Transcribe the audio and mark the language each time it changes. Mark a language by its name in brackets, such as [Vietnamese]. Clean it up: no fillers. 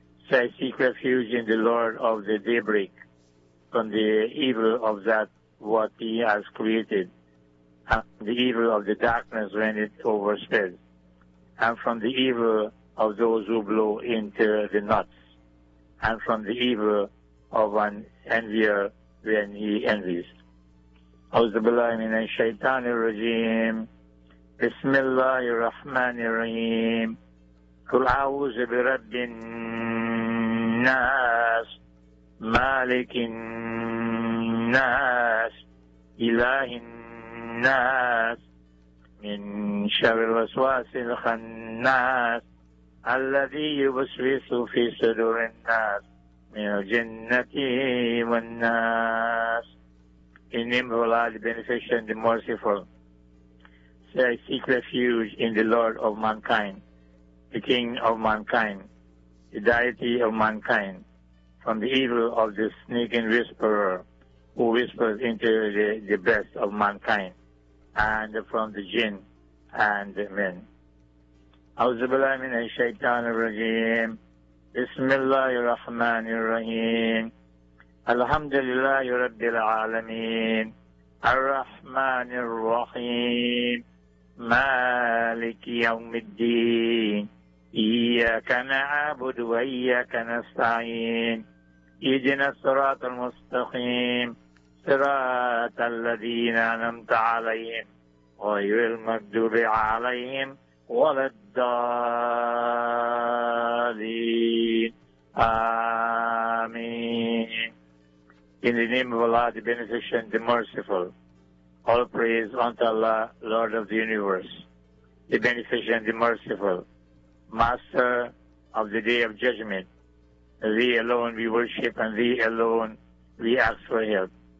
[English] So I seek refuge in the Lord of the Daybreak from the evil of that what He has created, the evil of the darkness when it overspreads, and from the evil of those who blow into the nuts, and from the evil of an envier when he envies. [Arabic] أعوذ بالله من الشيطان الرجيم بسم الله الرحمن الرحيم قل أعوذ برب الناس مالك الناس إله الناس من شر الوسواس الخناس الذي يوسوس في صدور الناس من الجنة والناس. [English] In the name of Allah, the Beneficent, the Merciful. So I seek refuge in the Lord of mankind, the King of mankind, the deity of mankind, from the evil of the sneaking whisperer who whispers into the breast of mankind, and from the jinn and the men. [Arabic] A'udhu billahi minash shaitanir rajim. Bismillahir Rahmanir Rahim. الحمد لله رب العالمين الرحمن الرحيم مالك يوم الدين إياك نعبد وإياك نستعين اهدنا الصراط المستقيم صراط الذين أنعمت عليهم غير المغضوب عليهم ولا الضالين آمين. [English] In the name of Allah, the Beneficent, the Merciful. All praise unto Allah, Lord of the Universe, the Beneficent, the Merciful, Master of the Day of Judgment. Thee alone we worship and Thee alone we ask for help.